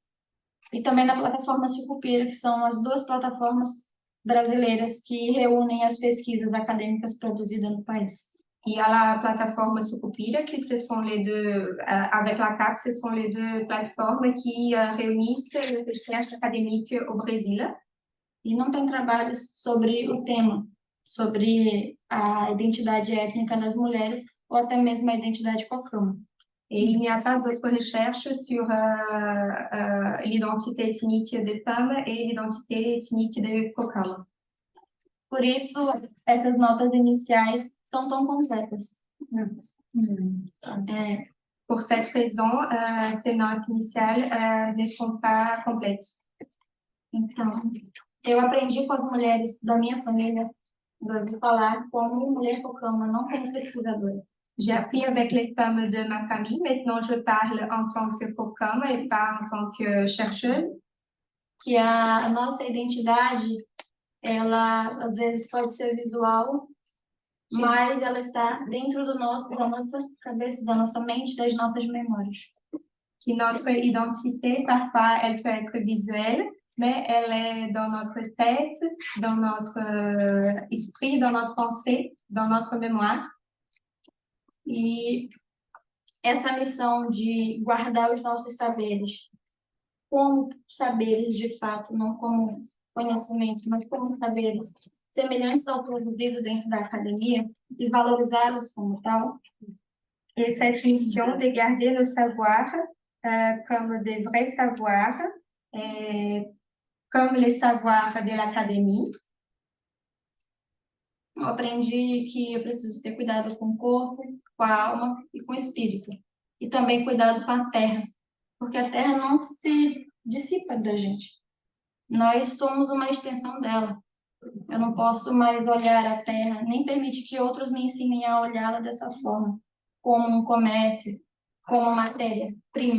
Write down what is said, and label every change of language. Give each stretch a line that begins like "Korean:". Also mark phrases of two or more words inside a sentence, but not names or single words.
Portuguese: E também na plataforma Sucupira, que são as duas plataformas brasileiras que reúnem as pesquisas acadêmicas produzidas no país.
French: Il y a la plateforme Sucupira, qui ce sont les deux, avec la CAP, ce sont les deux plateformes qui réunissent les recherches académiques au Brésil.
Portuguese: E não tem trabalhos sobre o tema, sobre a identidade étnica das mulheres ou até mesmo a identidade cocama.
French: Et il n'y a pas d'autres recherches sur l'identité ethnique des femmes et l'identité ethnique des Kokama.
Portuguese: Por isso, essas notas iniciais são tão completas.
French: Pour cette raison, ces notes initiales ne sont pas complètes.
Portuguese: Então, eu aprendi com as mulheres da minha família, vou falar como mulher Kokama, não como pesquisadora.
French: J'ai appris avec les femmes de ma famille. Maintenant, je parle en tant que Kokama et pas en tant que chercheuse.
Portuguese: Que a nossa identidade, ela às vezes pode ser visual, mas ela está dentro da nossa cabeça, da nossa mente, das nossas memórias.
French: Que notre identité, parfois, elle peut être visuelle, mais elle est dans notre tête, dans notre esprit, dans notre pensée, dans notre mémoire.
Portuguese: E essa missão de guardar os nossos saberes, como saberes de fato, não como conhecimentos, mas como saberes semelhantes ao produzido dentro da academia e valorizá-los como tal.
French: Et cette mission de garder nos savoirs comme des vrais savoirs, comme les savoirs de l'académie.
Portuguese: eu aprendi que eu preciso ter cuidado com o corpo, com a alma e com o espírito. E também cuidado com a terra, porque a terra não se dissipa da gente. Nós somos uma extensão dela. Eu não posso mais olhar a terra, nem permitir que outros me ensinem a olhá-la dessa forma, como um comércio, como matéria-prima.